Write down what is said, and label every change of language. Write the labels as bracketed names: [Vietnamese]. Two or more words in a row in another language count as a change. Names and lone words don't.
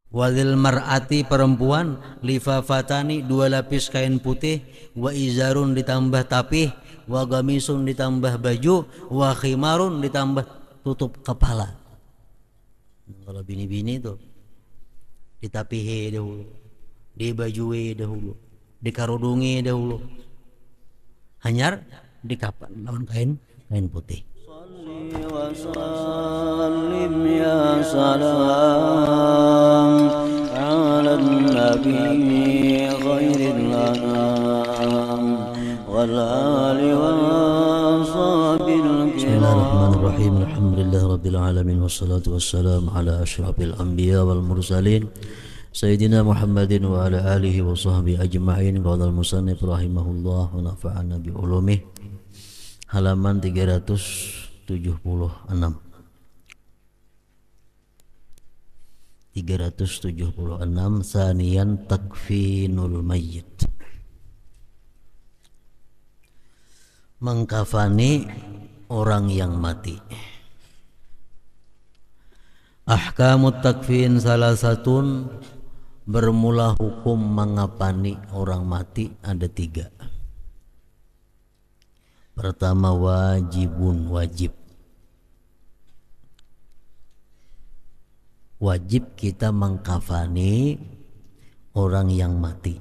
[Arabic] وللمرأة [Banjar] perempuan lifafatani 2 lapis kain putih, [Arabic] وإزار [Banjar] ditambah tapih, [Arabic] وقميص [Banjar] ditambah baju, [Arabic] وخمار [Banjar] ditambah tutup kepala. Kalau bini-bini itu ditapihi dahulu, dibajui dahulu, dikarudungi dahulu, hanyar dikapan lawan kain putih. [Arabic] وسلم يا سلام على النبي خير الأنام والآل وصحبه الكرام. بسم الله الرحمن الرحيم. الحمد لله رب العالمين والصلاة والسلام على أشرف الأنبياء والمرسلين سيدنا محمد وعلى آله وصحبه أجمعين. قال المصنف رحمه الله ونفعنا بعلومه. [Indonesian] Halaman 376 [Arabic] ثانيا تكفين الميت, [Indonesian] mengkafani orang yang mati. [Arabic] أحكام التكفين ثلاثة, [Indonesian] bermula hukum mengapani orang mati ada 3. Pertama wajibun, wajib kita mengkafani orang yang mati.